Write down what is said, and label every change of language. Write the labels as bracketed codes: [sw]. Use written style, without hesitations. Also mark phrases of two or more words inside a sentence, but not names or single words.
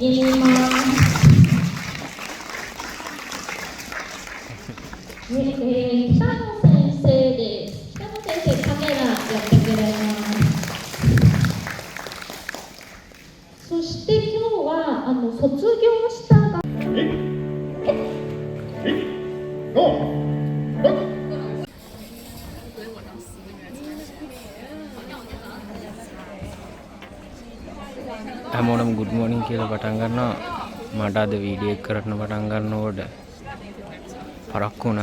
[ja] 右にいます。北野先生です。北野先生、カメラやってくれます。そして今日は卒業した [si] හැමෝටම [en] good morning [si] කියලා පටන් ගන්නවා. මට අද වීඩියෝ එක කරන්න පටන් ගන්නකොට පරක්කු වුණා.